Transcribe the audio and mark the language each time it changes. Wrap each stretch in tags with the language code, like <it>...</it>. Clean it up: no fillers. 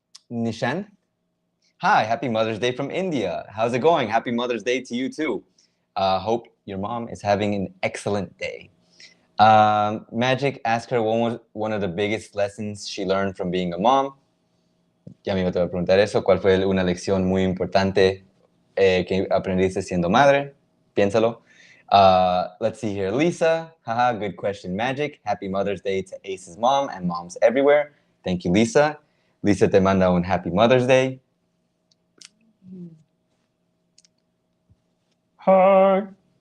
<en>Nishan. Hi, happy Mother's Day from India. How's it going? Happy Mother's Day to you too. Hope your mom is having an excellent day. Magic, ask her what was one of the biggest lessons she learned from being a mom.</en> <es>Ya mismo te voy a preguntar eso. ¿Cuál fue una lección muy importante que aprendiste siendo madre? Piénsalo.</es> <en>Let's see here. Lisa, haha, good question. Magic, happy Mother's Day to Ace's mom and moms everywhere. Thank you, Lisa.</en> <es>Lisa te manda un</es> <en>happy Mother's Day. Heart.</en>